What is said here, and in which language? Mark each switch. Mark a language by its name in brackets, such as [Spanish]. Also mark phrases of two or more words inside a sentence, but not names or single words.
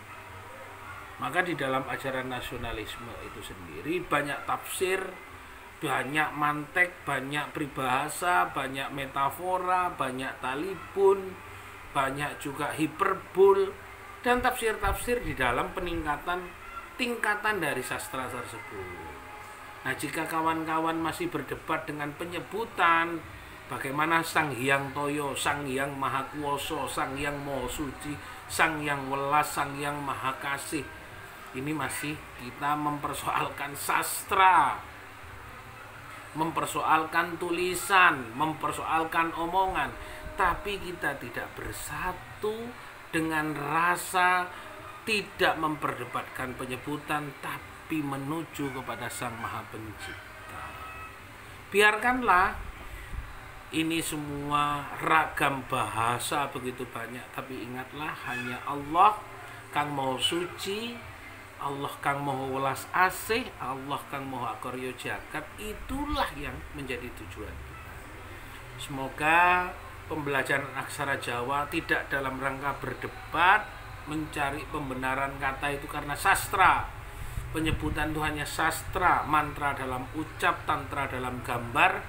[Indonesian] Maka di dalam ajaran nasionalisme itu sendiri banyak tafsir, banyak mantek, banyak peribahasa, banyak metafora, banyak talibun, banyak juga hiperbol, dan tafsir-tafsir di dalam tingkatan dari sastra tersebut. Nah, jika kawan-kawan masih berdebat dengan penyebutan bagaimana Sang Hyang Toyo, Sang Hyang Maha Kuwasa, Sang Hyang Maha Suci, Sang Hyang Welas, Sang Hyang Maha Kasih, ini masih kita mempersoalkan sastra, mempersoalkan tulisan, mempersoalkan omongan, tapi kita tidak bersatu dengan rasa tidak memperdebatkan penyebutan, tapi menuju kepada Sang Maha Pencipta. Biarkanlah ini semua ragam bahasa begitu banyak, tapi ingatlah hanya Allah [Javanese] Kang Maha Suci, [Indonesian] Allah [Javanese] Kang Maha Welas Asih, [Indonesian] Allah [Javanese] Kang Maha Akarya Jagat, [Indonesian] itulah yang menjadi tujuan kita. Semoga pembelajaran aksara Jawa tidak dalam rangka berdebat, mencari pembenaran kata itu karena sastra. Penyebutan itu hanya sastra, mantra dalam ucap, tantra dalam gambar.